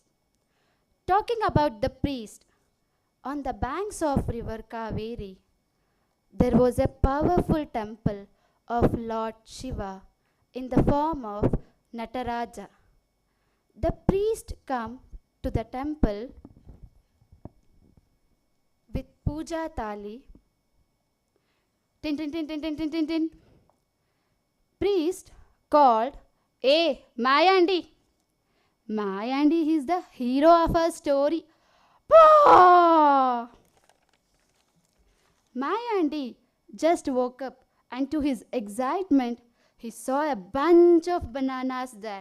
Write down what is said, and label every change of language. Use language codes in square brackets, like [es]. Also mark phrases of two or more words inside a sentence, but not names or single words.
[en] Talking about the priest, on the banks of river Kaveri, there was a powerful temple of Lord Shiva in the form of Nataraja. The priest come to the temple with [hi] puja thali. Tin tin tin tin tin tin tin tin. [en] Priest called, "Hey, Mayandi." Mayandi is the hero of our story. Mayandi just woke up, and to his excitement, he saw a bunch of bananas there.